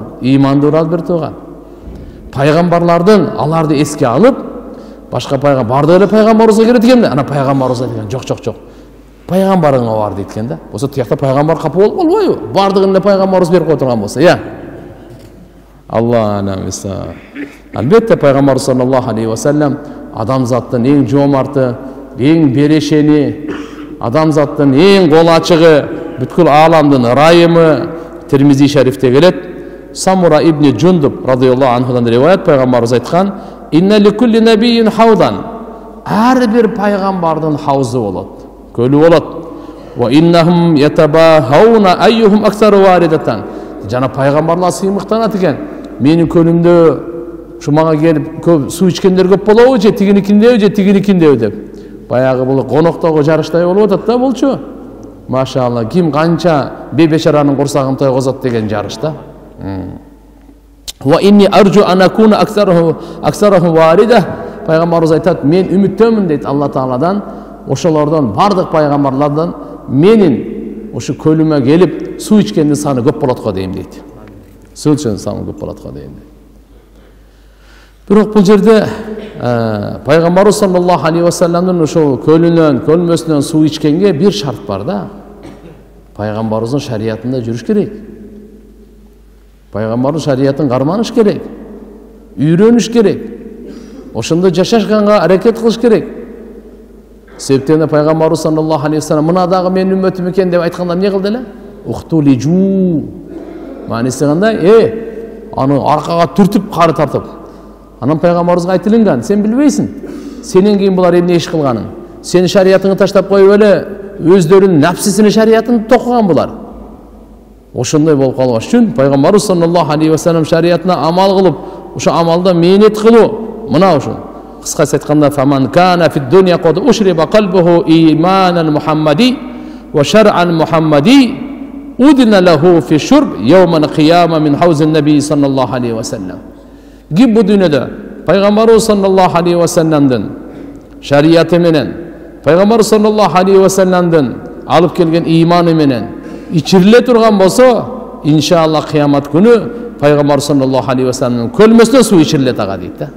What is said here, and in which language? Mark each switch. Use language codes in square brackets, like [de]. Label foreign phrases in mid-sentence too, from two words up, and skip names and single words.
[ky] Ыймандуулар бир тууган. Пайгамбарлардын аларды эске алып, башка пайгамбар бардыгы эле пайгамбарыбызга келет экен да. Ана пайгамбарыбызга деген жок. Пайгамбарыңа бар дейт экен да. Болсо тиякта пайгамбар капа болуп калбайбы? Бардыгын эле пайгамбарыбыз берип кое турган болсо, Алла намиса. Албетте пайгамбар [ar] صلى الله عليه وسلم [ky] адамзаттын эң жоомарты, эң берешени, адамзаттын эң кол ачыгы, бүткүл ааламдын ырайымы. Тирмизи шарифте келет. Самура ибн Джундуб [ar] رضي الله عنه [ky] риваят, пайгамбарыбыз айткан: [ar] "إن لكل نبي حوضا." [ky] Ар бир пайгамбардын хаузу болот, көлү болот. [ar] "وإنهم يتباهون أيهم أكثر واردة." [ky] Жана пайгамбарлар сыймыктанат экен. Менин көлүмдө шумага келип көп суу ичкендер көп болобу же тигиникиндеби деп. Баягы бул коноктогу жарыштай болуп атат да булчу. Машалла, ким канча бебешаранын курсагын тойгозот деген жарыш да. [ar] "وإني أرجو أن أكون أكثرهم واردة." [ky] Пайгамбарыбыз айтат, мен үмүттөмүн дейт Алла Тааладан, ошолордон бардык пайгамбарлардан менин ошо көлүмө келип суу ичкендин саны көп болот го дейм дейт. Суу ичкендин саны көп болот го дейм. Бирок бул жерде пайгамбарыбыз [ar] صلى الله عليه وسلم [ky] ошол көлмөсүнөн суу ичкенге бир шарт бар да. Пайгамбарыбыздын шариятында жүрүш керек. Пайгамбардын шариятын карманыш керек. Үйрөнүш керек. Ошондо жашашканга аракет кылыш керек. Себептен пайгамбарыбыз [ar] صلى الله عليه وسلم [ky] мына дагы менин үммөтүм экен деп айтканда эмне кылды эле? Ухтулижу. Мааниси кандай? Аны аркага түртүп, кары тартып. Анан пайгамбарыбызга айтылган, сен билбейсиң. Сенен кийин булар эмне иш кылганын. Сени шариятыңы таштап коюп эле өздөрүнүн напсисинин шариятын токуган булар. Ошондой болуп калган үчүн пайгамбарыбыз [ar] صلى الله عليه وسلم [ky] шариятына амал кылып, ошо амалда мээнет кылуу. Мына ошо. Кыскасы айтканда, [ar] "فمن كان في الدنيا قد أشرب قلبه إيمانا محمديا وشرعا محمديا أذن له في الشرب يوم القيامة من حوض النبي صلى الله عليه وسلم." [ky] Гиб бу дүйнөдө пайгамбарыбыз [ar] صلى الله عليه وسلم [ky] шарияты менен, пайгамбар [ar] صلى الله عليه وسلم [ky] алып келген иманы менен ичириле турган болсо, иншалла кыямат күнү пайгамбар [ar] صلى الله عليه وسلم [ky] көлмөсүнө суу ичирилет ага дейт да.